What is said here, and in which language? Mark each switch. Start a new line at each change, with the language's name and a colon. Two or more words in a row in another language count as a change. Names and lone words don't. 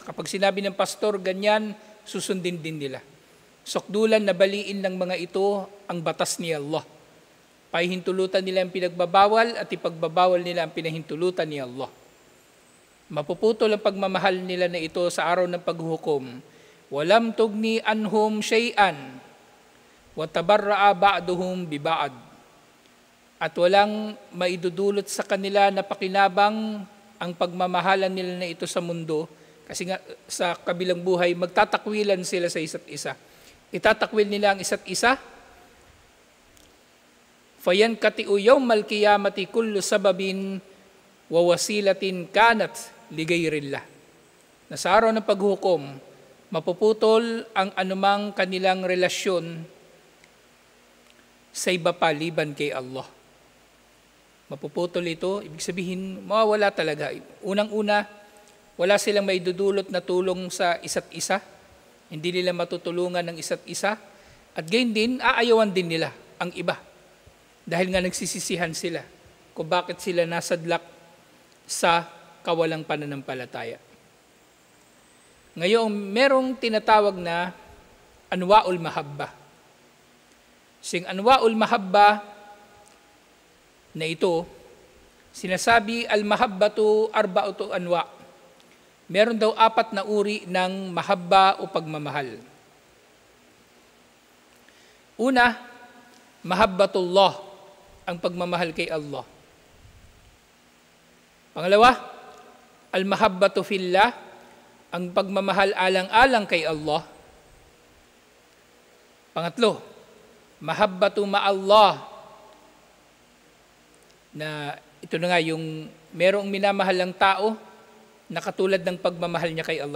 Filipino: Kapag sinabi ng pastor, ganyan, susundin din nila. Sukdulan na baliin ng mga ito ang batas ni Allah. Pahihintulutan nila ang pinagbabawal at ipagbabawal nila ang pinahintulutan ni Allah. Mapuputol ang pagmamahal nila na ito sa araw ng paghuhukom.
Arabic: ولم تغن عنهم شيئا وتبرأ بعضهم ببعض.
Filipino: At walang maidudulot sa kanila na pakinabang ang pagmamahalan nila na ito sa mundo, kasi nga sa kabilang buhay magtatakwilan sila sa isa't isa. Itatakwil nila ang isa't isa.
Arabic: فينقطع يوم القيامة كل سبب ووسيلة كانت لغير الله.
Filipino: Na sa araw ng paghukom, mapuputol ang anumang kanilang relasyon sa iba paliban kay Allah. Mapuputol ito, ibig sabihin, mawawala talaga. Unang-una, wala silang maidudulot na tulong sa isa't isa. Hindi nila matutulungan ng isa't isa. At gayon din, aayawan din nila ang iba. Dahil nga nagsisisihan sila kung bakit sila nasadlak sa kawalang pananampalataya. Ngayon, merong tinatawag na
Arabic: أنواع المحبة.
Filipino: Sing
Arabic: أنواع المحبة
Filipino: na ito, sinasabi
Arabic: المحبة أربعة أنواع'.
Filipino: Meron daw 4 na uri ng mahabba o pagmamahal. Una, mahabbatullah, ang pagmamahal kay Allah. Pangalawa,
Arabic: المحبة في الله,
Filipino: ang pagmamahal alang-alang kay Allah. Pangatlo,
Arabic: محبة مع الله,
Filipino: na ito na nga yung merong minamahal ng tao na katulad ng pagmamahal niya kay Allah.